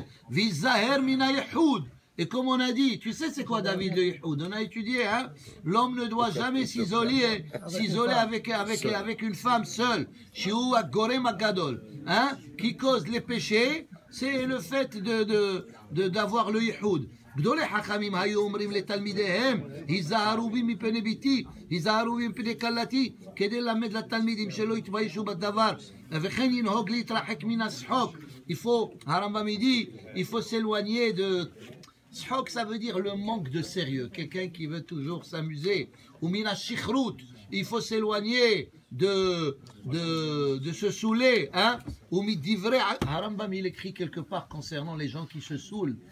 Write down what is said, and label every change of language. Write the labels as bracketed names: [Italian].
[Hebrew] Vizaher mina Yehoud. [French] Et comme on a dit, tu sais c'est quoi David le Yehoud? On a étudié, hein? L'homme ne doit jamais s'isoler avec une femme seule. [Hebrew] Shiu Gorem Agadol, [French] hein? Qui cause les péchés, c'est le fait d'avoir le Yehoud. [Hebrew] גדולי חכמים היו אומרים לתלמידיהם, היזהרו בי מפני ביתי, היזהרו בי מפני כלתי, כדי ללמד לתלמידים שלא יתביישו בדבר, וכן ינהוג להתרחק מן השחוק. [French] הרמב"ם dit, il faut s'éloigner de... Shok, ça veut dire le manque de sérieux, quelqu'un qui veut toujours s'amuser. [Hebrew] Ou mina shichrut, [French] il faut s'éloigner de se saouler. Hein? [Hebrew] Ou midivre, [French] Rambam il écrit quelque part concernant les gens qui se saoulent.